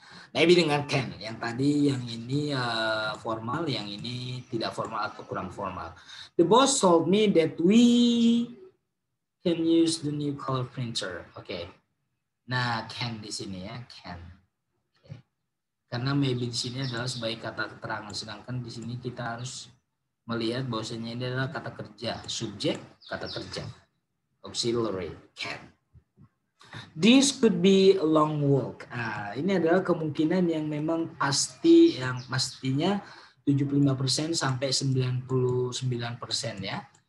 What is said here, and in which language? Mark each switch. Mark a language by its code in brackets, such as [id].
[id] Maybe dengan can, yang tadi yang ini formal, yang ini tidak formal atau kurang formal. [en] The boss told me that we can use the new color printer. [id] Oke. Nah, can di sini ya, can. Okay. Karena maybe di sini adalah sebagai kata keterangan, sedangkan di sini kita harus melihat bahwasanya ini adalah kata kerja, subjek kata kerja. [en] Auxiliary, can. This could be a long walk. [id] Ini adalah kemungkinan yang memang pasti, yang pastinya 75% sampai 99% ya.